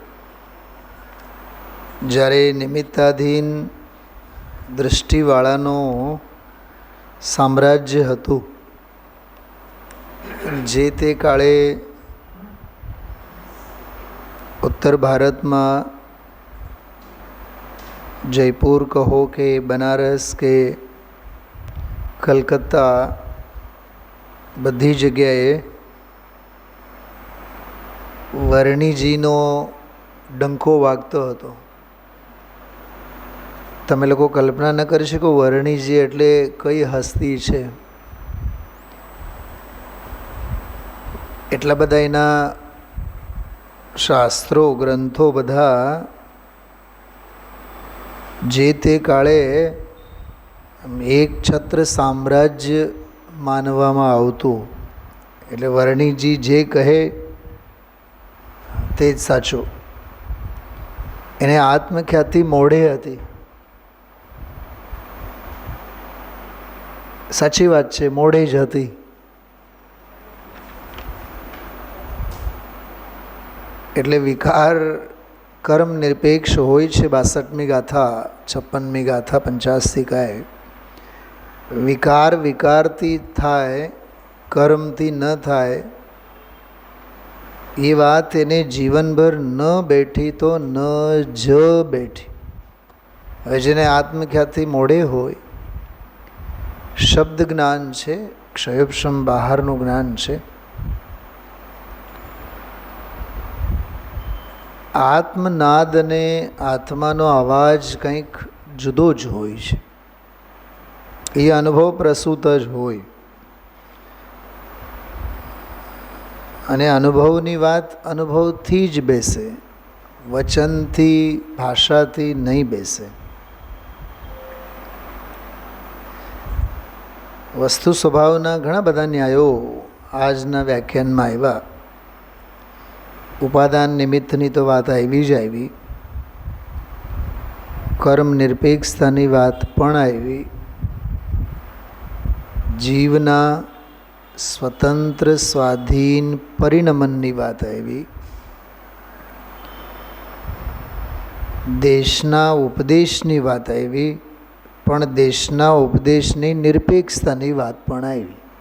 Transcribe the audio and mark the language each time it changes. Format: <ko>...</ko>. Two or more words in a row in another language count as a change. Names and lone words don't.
<gu>જ્યારે નિમિત્તાધીન દૃષ્ટિવાળાનું સામ્રાજ્ય હતું, જે તે કાળે ઉત્તર ભારતમાં જયપુર કહો કે બનારસ કે કલકત્તા બધી જગ્યાએ વર્ણિજીનો ડંકો વાગતો હતો। તમે લોકો કલ્પના ન કરી શકો વર્ણિજી એટલે કઈ હસ્તી છે। એટલા બધા એના શાસ્ત્રો ગ્રંથો બધા જે તે કાળે એક છત્ર સામ્રાજ્ય માનવામાં આવતું। એટલે વર્ણિજી જે કહે તે જ સાચું। એને આત્મખ્યાતિ મોઢે હતી। સાચી વાત છે, મોઢે જ હતી। એટલે વિકાર કર્મ નિરપેક્ષ હોય છે। 62મી ગાથા 56મી ગાથા 85 કાએ વિકાર વિકારથી થાય કર્મથી ન થાય।</gu> <hi>ये बात</hi> <gu>એને જીવનભર ન બેઠી તો ન જ બેઠી। હવે જેને આત્મખ્યાતિ મોઢે હોય, શબ્દ જ્ઞાન છે, ક્ષયોપશમ બહારનું જ્ઞાન છે। આત્મનાદ ને આત્માનો અવાજ કંઈક જુદો જ હોય છે। યે અનુભવ પ્રસૂત જ હોય। અને અનુભવની વાત અનુભવથી જ બેસે। વચનથી ભાષાથી નહીં બેસે. વસ્તુ સ્વભાવના ઘણા બધા ન્યાયો આજના વ્યાખ્યાનમાં આવ્યા. ઉપાદાન નિમિત્તની તો વાત આવી જ આવી, કર્મ નિરપેક્ષતાની વાત પણ આવી, જીવના સ્વતંત્ર સ્વાધીન પરિણમનની વાત આવી, દેશના ઉપદેશની વાત આવી, પણ દેશના ઉપદેશની નિરપેક્ષતાની વાત પણ આવી.</gu>